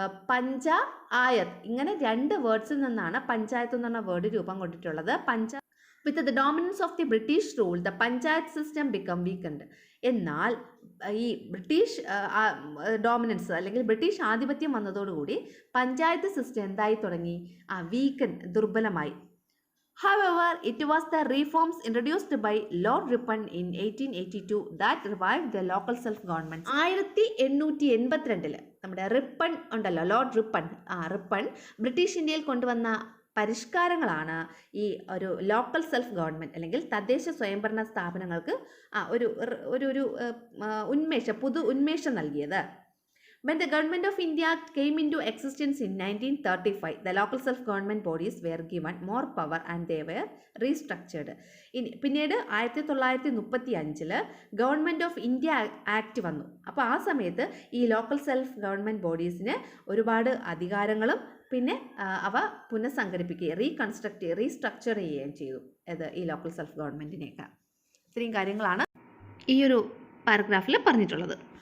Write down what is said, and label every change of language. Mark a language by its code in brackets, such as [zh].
[ml] പഞ്ച ആയത്, ഇങ്ങനെ 2 വേർഡ്സിൽ നിന്നാണ് പഞ്ചായത്ത് എന്ന് പറഞ്ഞ വേർഡ് രൂപം കൊണ്ടിട്ടുള്ളത്. [en] With the dominance of the British rule the panchayat system become weakened. [ml] എന്നാൽ ഈ ബ്രിട്ടീഷ് ഡോമിനൻസ് അല്ലെങ്കിൽ ബ്രിട്ടീഷ് ആധിപത്യം വന്നതോടുകൂടി പഞ്ചായത്ത് സിസ്റ്റം എന്തായി തുടങ്ങി? ദുർബലമായി. [en] However, it was the reforms introduced by Lord Ripon in 1882 that revived the local self-government. [ml] 1882 നമ്മുടെ Ripon ഉണ്ടല്ലോ, Lord Ripon British ഇന്ത്യയിൽ കൊണ്ടുവന്ന പരിഷ്കാരങ്ങളാണ് ഈ ഒരു ലോക്കൽ സെൽഫ് ഗവൺമെൻറ് അല്ലെങ്കിൽ തദ്ദേശ സ്വയംഭരണ സ്ഥാപനങ്ങൾക്ക് ഒരു പുതു ഉന്മേഷം നൽകിയത്. [en] When the government of India came into existence in 1935, the local self-government bodies were given more power and they were restructured. [ml] പിന്നീട് 1935 ഗവൺമെൻറ് ഓഫ് ഇന്ത്യ ആക്ട് വന്നു. അപ്പോൾ ആ സമയത്ത് ഈ ലോക്കൽ സെൽഫ് ഗവൺമെൻറ് ബോഡീസിന് ഒരുപാട് അധികാരങ്ങളും പിന്നെ അവ പുനഃസംഘടിപ്പിക്കുകയും റീസ്ട്രക്ചർ ചെയ്യുകയും ചെയ്തു. ഈ ലോക്കൽ സെൽഫ് ഗവൺമെൻറ്റിനെയൊക്കെ. ഇത്രയും കാര്യങ്ങളാണ് ഈ ഒരു പാരഗ്രാഫിൽ പറഞ്ഞിട്ടുള്ളത്.